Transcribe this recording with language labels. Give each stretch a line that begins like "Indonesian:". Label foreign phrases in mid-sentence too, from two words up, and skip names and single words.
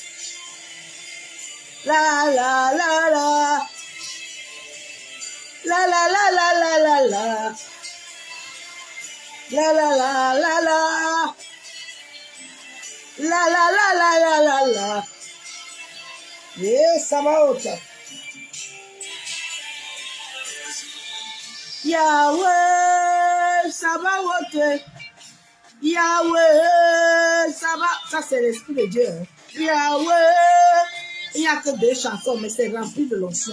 French: la la la la, la la la la la la la, la la la la la, la la la la la la la, yes, Sabaote. Yahweh, Sabaoth, Yahweh, Sabaoth, ça c'est l'esprit de Dieu. Yahweh, Il n'y a que 2 chansons, mais c'est rempli de l'onction.